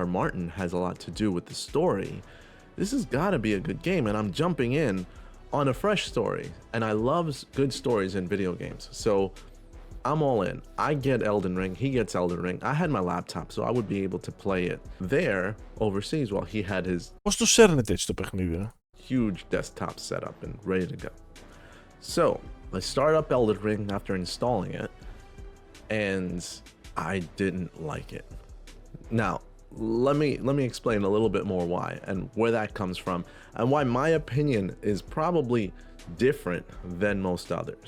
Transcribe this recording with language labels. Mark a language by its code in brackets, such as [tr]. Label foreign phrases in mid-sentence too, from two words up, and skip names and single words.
[en] Martin has a lot to do with the story. This has got to be a good game, and I'm jumping in on a fresh story, and I love good stories in video games, so I'm all in. I get Elden Ring, he gets Elden Ring. I had my laptop, so I would be able to play it there overseas while he had his [el] Πώς το σέρνετε έτσι το παιχνίδι? [en] huge desktop setup and ready to go. So I start up Elden Ring after installing it, and I didn't like it. Now, let me explain a little bit more why and where that comes from, and why my opinion is probably different than most others.